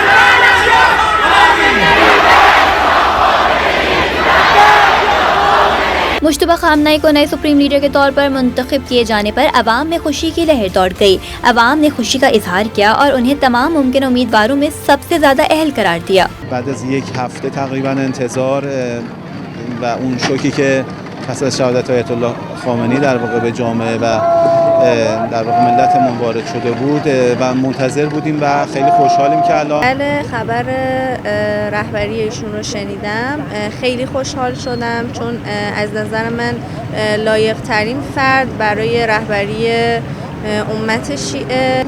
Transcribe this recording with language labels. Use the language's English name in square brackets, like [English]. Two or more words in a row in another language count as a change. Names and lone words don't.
[Urdu] مجتبیٰ خامنہئی کو نئے سپریم لیڈر کے طور پر منتخب کیے جانے پر عوام میں خوشی کی لہر دوڑ گئی۔ عوام نے خوشی کا اظہار کیا اور انہیں تمام ممکن امیدواروں میں سب سے زیادہ اہل قرار دیا۔ [Persian] بعد از یک هفته تقریبا انتظار و اون شوکی که پس از شهادت آیت الله خامنه‌ای در واقع به جامعه و در واقع ملتمون وارد شده بود و منتظر بودیم و خیلی خوشحالیم که الان خبر رهبری ایشون رو شنیدم، خیلی خوشحال شدم چون از نظر من لایق ترین فرد برای رهبری امت شیعه.